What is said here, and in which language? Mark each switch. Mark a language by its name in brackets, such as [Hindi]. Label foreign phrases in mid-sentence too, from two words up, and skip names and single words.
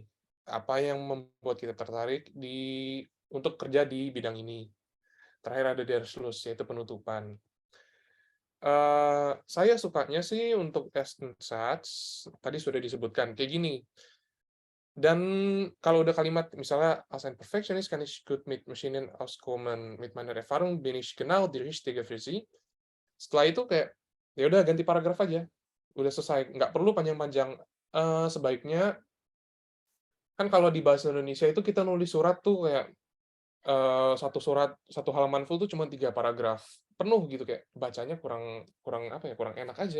[Indonesian] Apa yang membuat kita tertarik untuk kerja di bidang ini? Terakhir ada [German] Der Schluss, [Indonesian] yaitu penutupan. Saya sukanya sih untuk Erstensatz, tadi sudah disebutkan, kayak gini, dan kalau udah kalimat misalnya [German] "Als ein Perfektionist kann ich gut mit Maschinen auskommen, mit meiner Erfahrung bin ich genau die Richtige für Sie." [Indonesian] Setelah itu kayak, ya udah ganti paragraf aja, udah selesai, nggak perlu panjang-panjang. Sebaiknya kan kalau di bahasa Indonesia itu kita nulis surat tuh kayak, satu surat, satu halaman full tuh cuma 3 paragraf, penuh gitu, kayak bacanya kurang kurang apa ya, kurang enak aja.